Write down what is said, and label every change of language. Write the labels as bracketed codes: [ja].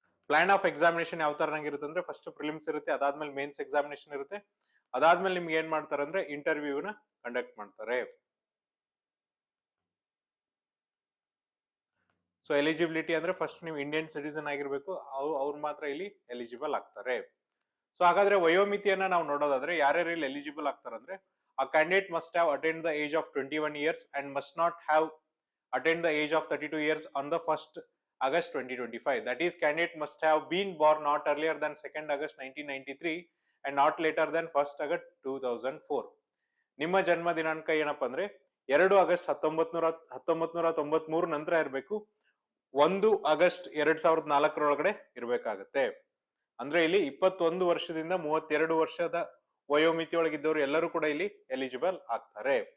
[kn] Plan of examination ಯಾವ ತರ ಇರುತ್ತೆ ಅಂದ್ರೆ ಫಸ್ಟ್ ಪ್ರಿಲಿಮ್ಸ್ ಇರುತ್ತೆ, ಅದಾದ್ಮೇಲೆ ಮೇನ್ಸ್ ಎಕ್ಸಾಮಿನೇಷನ್ ಇರುತ್ತೆ, ಅದಾದ್ಮೇಲೆ ನಿಮ್ಗೆ ಏನ್ ಮಾಡ್ತಾರೆ ಅಂದ್ರೆ ಇಂಟರ್ವ್ಯೂನ ಕಂಡಕ್ಟ್ ಮಾಡ್ತಾರೆ. ಸೊ ಎಲಿಜಿಬಿಲಿಟಿ ಅಂದ್ರೆ ಫಸ್ಟ್ ನೀವು ಇಂಡಿಯನ್ ಸಿಟಿಸನ್ ಆಗಿರ್ಬೇಕು, ಅವ್ರು ಮಾತ್ರ ಇಲ್ಲಿ ಎಲಿಜಿಬಲ್ ಆಗ್ತಾರೆ. ಸೊ ಹಾಗಾದ್ರೆ ವಯೋಮಿತಿಯನ್ನ ನಾವು ನೋಡೋದಾದ್ರೆ ಯಾರ್ಯಾರು ಇಲ್ಲಿ ಎಲಿಜಿಬಲ್ ಆಗ್ತಾರೆ ಅಂದ್ರೆ [en] a candidate must have attained the age of 21 years and must not have attained the age of 32 years on the 1st August 2025. That is, candidate must have been born not earlier than 2nd August 1993 and not later than 1st August 2004. [kn] ನಿಮ್ಮ ಜನ್ಮ ದಿನಾಂಕ ಏನಪ್ಪಾ ಅಂದ್ರೆ 2 August 1993 ನಂತರ ಇರಬೇಕು, 1 August 2004 ಒಳಗಡೆ ಇರಬೇಕಾಗತ್ತೆ. ಅಂದ್ರೆ ಇಲ್ಲಿ 21 ವರ್ಷದಿಂದ 32 ವರ್ಷದ ವಯೋಮಿತಿ ಒಳಗಿದ್ದವರು ಎಲ್ಲರೂ ಕೂಡ ಇಲ್ಲಿ ಎಲಿಜಿಬಲ್ ಆಗ್ತಾರೆ.